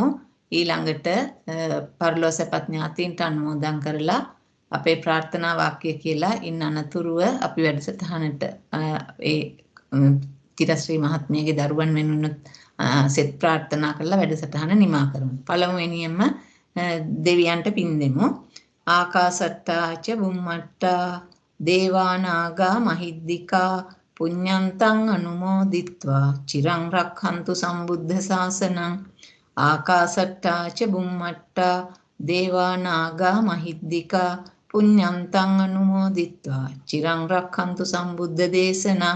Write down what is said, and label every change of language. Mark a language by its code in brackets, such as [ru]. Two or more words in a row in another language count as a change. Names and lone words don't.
[si] ඊළඟට පරලෝ සැපත් ඥාතීන්ට අනුමෝදන් කරලා අපේ ප්‍රාර්ථනා වාක්‍ය කියලා ඉන්න අනතුරුව අපි වැඩසටහනට ඒ තිරශ්‍රී මහත්මියගේ දරුවන් වෙනුනොත් සෙත් ප්‍රාර්ථනා කරලා වැඩසටහන නිමා කරමු. පළමුවෙනියෙන්ම දෙවියන්ට පින් දෙමු. [pi] ආකාසට්ටා ච බුම්මට්ටා දේවා නාග මහිද්దికා පුඤ්ඤන්තං අනුමෝදිත්වා චිරං රක්ඛන්තු සම්බුද්ධ ශාසනං. ආකාසට්ටා ච බුම්මට්ටා දේවා නාග මහිද්దికා පුඤ්ඤන්තං අනුමෝදිත්වා චිරං රක්ඛන්තු සම්බුද්ධ දේශනං.